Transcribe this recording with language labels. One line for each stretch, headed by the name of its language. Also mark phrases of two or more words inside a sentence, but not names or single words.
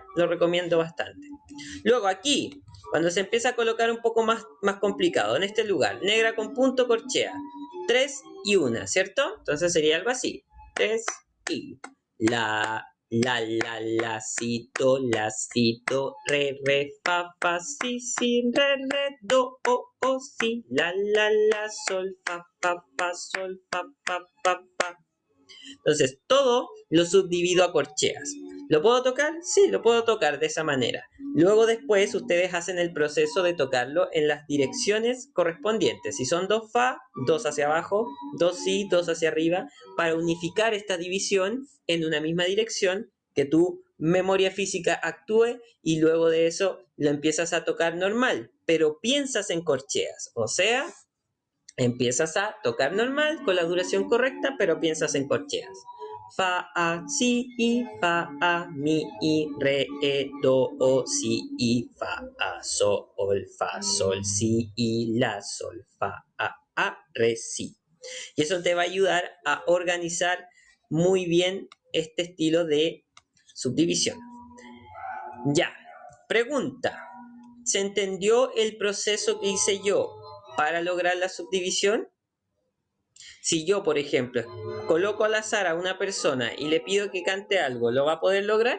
Spanish: Lo recomiendo bastante. Luego aquí, cuando se empieza a colocar un poco más complicado, en este lugar, negra con punto, corchea, 3 y 1, ¿cierto? Entonces sería algo así, 3 y la, cito, re, fa, si, re, do, si, la, sol, fa, sol, fa. Entonces, todo lo subdivido a corcheas. ¿Lo puedo tocar? Sí, lo puedo tocar de esa manera. Luego después ustedes hacen el proceso de tocarlo en las direcciones correspondientes. Si son 2 fa, 2 hacia abajo, 2 si, 2 hacia arriba, para unificar esta división en una misma dirección, que tu memoria física actúe y luego de eso lo empiezas a tocar normal, pero piensas en corcheas, o sea, empiezas a tocar normal con la duración correcta, pero piensas en corcheas. Fa, si, fa, mi, re, do, si, fa, sol, si, la, sol, fa, re, si. Y eso te va a ayudar a organizar muy bien este estilo de subdivisión. Ya, pregunta. ¿Se entendió el proceso que hice yo para lograr la subdivisión? Si yo, por ejemplo, coloco al azar a una persona y le pido que cante algo, ¿lo va a poder lograr?